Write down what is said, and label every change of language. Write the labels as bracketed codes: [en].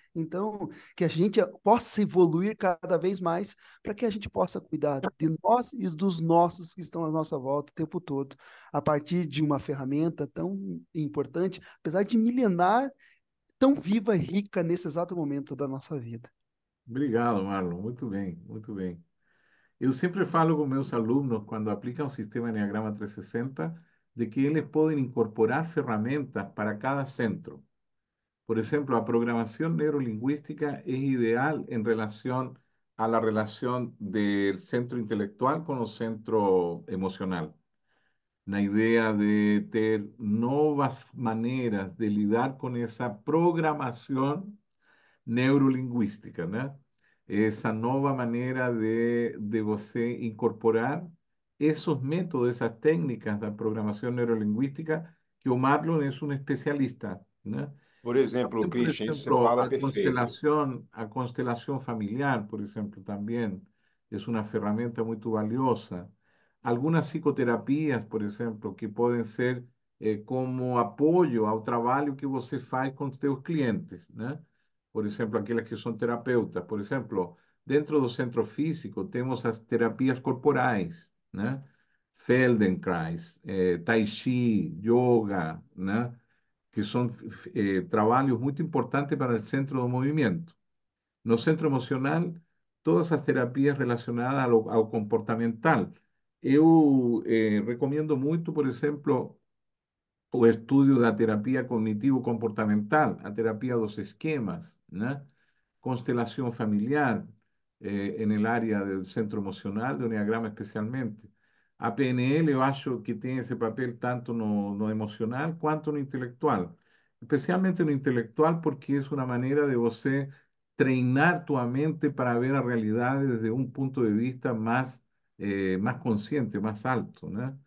[pt] Então, que a gente possa evoluir cada vez mais para que a gente possa cuidar de nós e dos nossos que estão à nossa volta o tempo todo, a partir de uma ferramenta tão importante, apesar de milenar, tão viva e rica nesse exato momento da nossa vida. Obrigado, Marlon. Muito bem, muito bem. Eu sempre falo com meus alunos, quando aplicam o sistema Enneagrama 360, de que eles podem incorporar ferramentas para cada centro. [es] Por ejemplo, la programación neurolingüística es ideal en relación a la relación del centro intelectual con el centro emocional. La idea de tener nuevas maneras de lidiar con esa programación neurolingüística, né? [pt] Essa nova maneira de você incorporar [es] esos métodos, esas técnicas [pt] da programação neurolinguística, que o Marlon é um especialista, né? Por exemplo, [es] También, por [pt] Christian, isso você [es] ejemplo, [pt] fala perfeito. [es] a constelación familiar, por ejemplo, también es una herramienta muy valiosa. Algunas psicoterapias, por ejemplo, que pueden ser como apoyo [pt] ao trabalho que você faz com os seus clientes, né? Por exemplo, aquelas que são terapeutas. Por exemplo, dentro do centro físico, temos as terapias corporais, né? Feldenkrais, Tai Chi, Yoga, né? Que são trabalhos muito importantes para o centro do movimento. No centro emocional, todas as terapias relacionadas ao comportamental. Eu recomendo muito, por exemplo, o estudio da terapia cognitivo-comportamental, a terapia dos esquemas, né? [es] Constelación familiar en el área del centro emocional, de Enneagrama especialmente. [pt] A PNL eu acho que tem esse papel tanto no emocional quanto no intelectual. Especialmente no intelectual porque é uma maneira de você treinar tua mente para ver a realidade desde um ponto de vista mais consciente, mais alto, né?